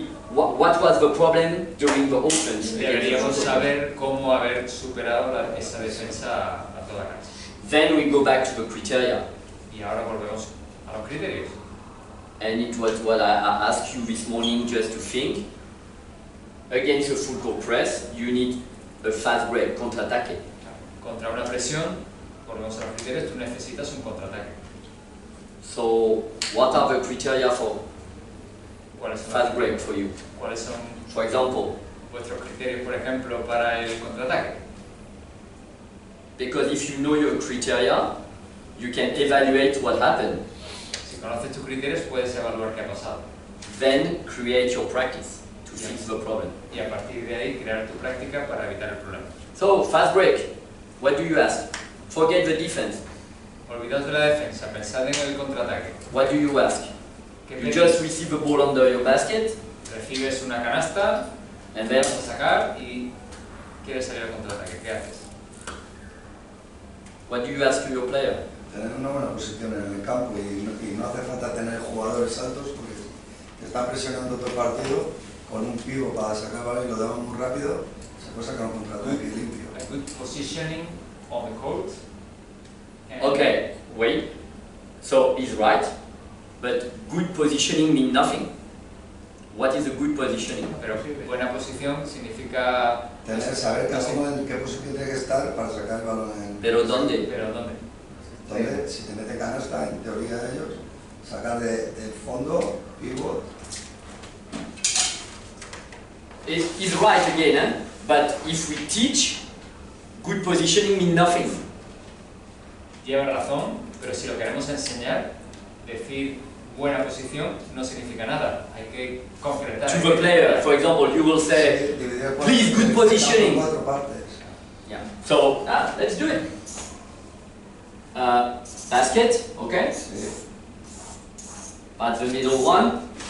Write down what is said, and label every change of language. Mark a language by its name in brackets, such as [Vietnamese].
[English] What was the problem during the offense? [Spanish] deberíamos saber cómo haber superado esa defensa a toda cancha. [English] Then we go back to the criteria. [Spanish] Y ahora volvemos a los criterios. [English] And it was what I asked you this morning just to think. Against a full court press, you need a fast break, contraataque. [Spanish] Contra una presión, volvemos a los criterios, tú necesitas un contraataque. [English] So, what are the criteria for [Spanish] ¿Cuáles son, [English] fast break for you? [Spanish] ¿Cuáles son [English] For example, [Spanish] vuestros criterios, por ejemplo, para el contraataque? [English] because if you know your criteria, you can evaluate what happened. [Spanish] Si conoces tus criterios, puedes evaluar qué ha pasado. [English] Then create your practice to fix the problem. [Spanish] Y a partir de ahí, crear tu práctica para evitar el problema. [English] So, fast break. What do you ask? Forget the defense. [Spanish] Olvidaos de la defensa, pensad en el contraataque. [English] What do you ask? [Spanish] ¿Qué [English] You [Spanish] pedís? [English] just receive the ball under your basket, [Spanish] Recibes una canasta, [English] and then [Spanish] vas a sacar y quieres salir al contraataque. ¿Qué haces? [English] what do you ask to your player? [Spanish] Tener una buena posición en el campo y no hace falta tener jugadores altos porque te están presionando todo el partido con un pivo para sacar el balón y lo daban muy rápido, se puede sacar un contraataque limpio. [English] A good positioning on the court. And Okay, wait. So he's right, but good positioning means nothing. What is a good positioning? [Spanish] Pero buena posición significa... Saber cada uno en qué posición tiene que estar para sacar el balón en... Pero ¿dónde? ¿Pero dónde? Donde, si te mete canasta, en teoría ellos, sacar del fondo, pivot. [English] He's right again, eh? But if we teach, good positioning means nothing. [Spanish] Lleva razón, pero si lo queremos enseñar, decir buena posición no significa nada. Hay que concretar. [English] To the player, for example, you will say, please, good positioning. [Spanish] Cuatro partes. [English] Yeah. So let's do it. Basket, okay? [Spanish] Sí. [English] At the middle one.